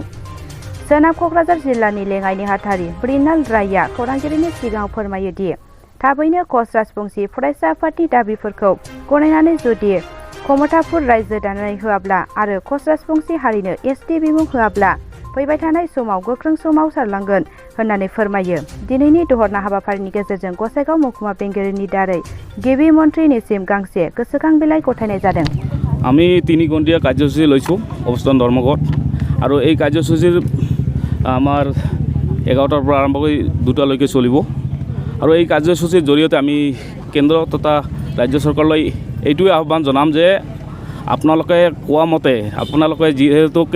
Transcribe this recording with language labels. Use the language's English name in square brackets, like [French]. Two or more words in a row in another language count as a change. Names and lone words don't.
[Bodo] सोनाब कक्राझार जिल्लानि लेङाइ नेहाथारि ब्रिनाल रायआ खौरांगिरिनि सिगाङाव फोरमायो दि थाबैनो कच राजबंसि फरायसा आफादनि दाबिफोरखौ गनायनानै जुदि कमतापुर रायजो दानाय होआब्ला आरो कच राजबंसि हारिनो एसटि बिमुं होआब्ला फैबाय थानाय समाव गोख्रों सोमावसारलांगोन होननानै फोरमायो। दिनैनि दहरना हाबाफारिनि गेजेरजों गसाइगाव महकुमा बेंगिरिनि दारै गिबि मन्थ्रिनिसिम गांसे गोसोखां बिलाइ गथायनाय जादों। [Assamese] আমি 3 ঘণ্টিয়া কাৰ্যসূচী লৈছোঁ অৱস্থান ধৰ্মঘট আৰু এই কাৰ্যসূচীৰ আমাৰ 11টাৰ পৰা আৰম্ভ কৰি 2টালৈকে চলিব আৰু এই কাৰ্যসূচীৰ জৰিয়তে আমি কেন্দ্ৰ তথা ৰাজ্য চৰকাৰলৈ এইটোৱে আহ্বান জনাম যে আপোনালোকে কোৱা মতে আপোনালোকে যিহেতুকে